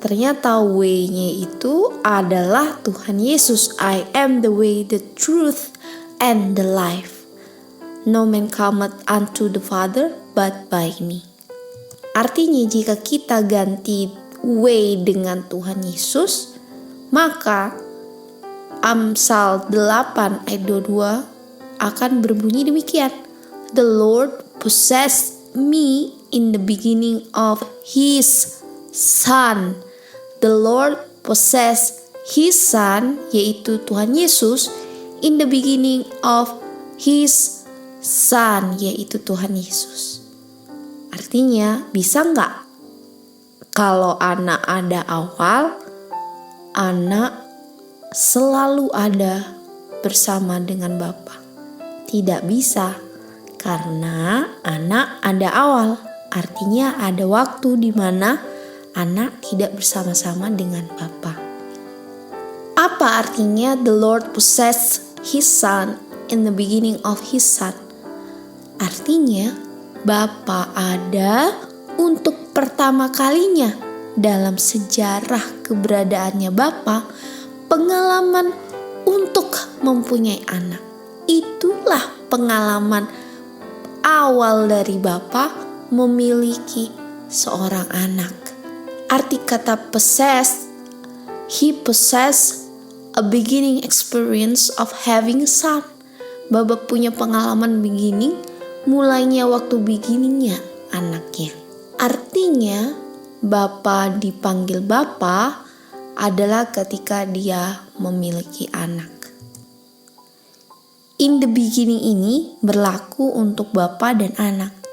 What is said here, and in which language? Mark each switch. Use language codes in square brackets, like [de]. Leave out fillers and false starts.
[id] Ternyata way-nya itu adalah Tuhan Yesus. [en] I am the way, the truth, and the life. No man cometh unto the Father but by me. [id] Artinya jika kita ganti way dengan Tuhan Yesus, maka Amsal 8 ayat 22 akan berbunyi demikian. [en] The Lord possessed me in the beginning of His Son. The Lord possessed His Son, [id] yaitu Tuhan Yesus, [en] in the beginning of His Son, yaitu Tuhan Yesus. [id] Artinya, bisa nggak kalau anak ada awal, anak selalu ada bersama dengan Bapa? Tidak bisa, karena anak ada awal. Artinya ada waktu di mana anak tidak bersama-sama dengan Bapa. Apa artinya [en] the Lord possessed His Son in the beginning of His Son? [id] Artinya Bapa ada untuk pertama kalinya dalam sejarah keberadaannya Bapa, pengalaman untuk mempunyai anak. Itulah pengalaman awal dari Bapa memiliki seorang anak. Arti kata [en] possess, He possess a beginning experience of having a son. [id] Bapa punya pengalaman beginning, mulainya waktu beginningnya anaknya. Artinya Bapa dipanggil Bapa adalah ketika dia memiliki anak. [en] In the beginning [id] ini berlaku untuk Bapa dan anak.